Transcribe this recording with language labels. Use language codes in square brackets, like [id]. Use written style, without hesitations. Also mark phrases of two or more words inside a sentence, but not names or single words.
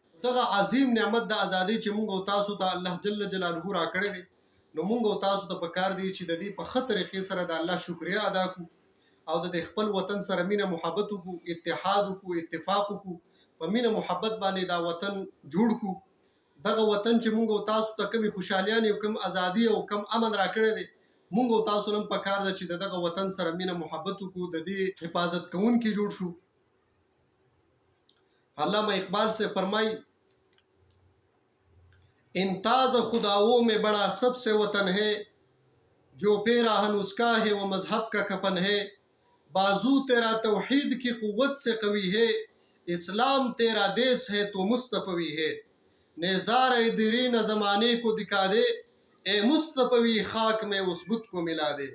[ps] دغه عظیم نعمت د ازادۍ چې موږ او تاسو ته الله جل جلاله راکړی دی، نو موږ او تاسو ته پکار دی چې د دې په ښه طریقې سره د الله شکریا ادا کړو او د خپل وطن سره مینه محبت وکړو، اتحاد وکړو، اتفاق وکړو، په مینه محبت باندې دا وطن جوړ کړو. دغه وطن چې موږ او تاسو ته کومې خوشحالیانې او کوم ازادي او کوم امن راکړی دی، موږ او تاسو هم پکار ده چې دغه وطن سره مینه محبت وکړو، د دې حفاظت کوونکي جوړ شو. [ur] علامہ اقبال سے فرمائی انتاز خداؤں میں بڑا سب سے وطن ہے، جو پیراہن اس کا ہے وہ مذہب کا کفن ہے، بازو تیرا توحید کی قوت سے قوی ہے، اسلام تیرا دیس ہے تو مصطفی ہے، نیزار دیرین زمانے کو دکھا دے، اے مصطفی خاک میں اس بت کو ملا دے.